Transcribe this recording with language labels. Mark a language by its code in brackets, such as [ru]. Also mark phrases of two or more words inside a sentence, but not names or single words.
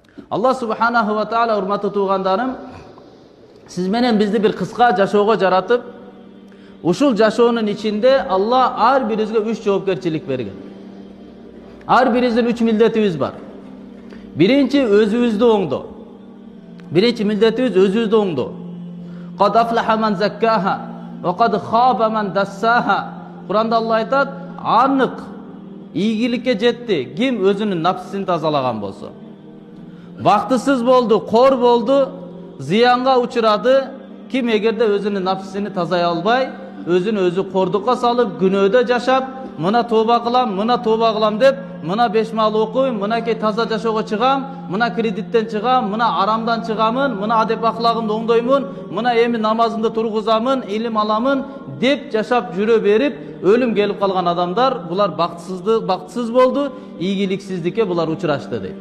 [ar] الله سبحانه وتعالى [ky] урматтуу туугандарым, сиз менен бизди бир кыска жашоого жаратып, ушул жашоонун ичинде Аллах ар биризге 3 жоопкерчилик берген. Ар биризин 3 милдетибиз бар. Биринчи өзүбүздү оңдоо. Биринчи милдетибиз өзүбүздү оңдоо. [ar] قد أفلح من زكاها وقد خاب من دساها. [ky] Куранда Аллах айтат, анык ийгиликке жетти ким өзүнүн нафсин тазалаган болсо. Бактысыз болду, кор болду, зыянга учурады. Ким эгерде өзүнүн нафсин тазалай албай, өзүн өзү кордукка салып, күнөөдө жашап, мына тобо кылам деп, мына 5 маал окуюн, мына кей таза жашоого чыгам, мына кредиттен чыгам, мына арамдан чыгамын, мына адеп ахлагымды оңдоймун, мына эми намазымды тургузамын, илим аламын деп жашап жүрө берип, өлүм келип калган адамдар, булар бактысыз болду, ийгиликсиздикке булар учурашты дейип.